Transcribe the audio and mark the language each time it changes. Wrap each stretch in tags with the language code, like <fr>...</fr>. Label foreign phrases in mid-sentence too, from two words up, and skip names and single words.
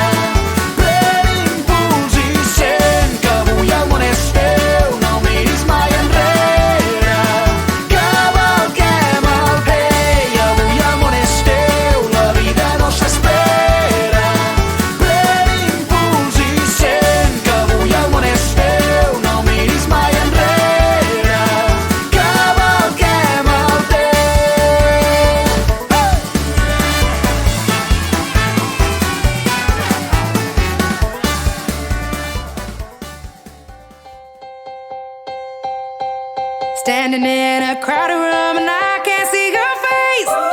<ca>Pren impuls i sent que avui el món és teu, no miris mai enrere, cavalquem el vent. Avui el món és teu, la vida no s'espera. Pren impuls i sent que avui el món és teu, no miris mai enrere, cavalquem el temps.</ca> <en>Standing in a crowded room and I can't see your face.</en>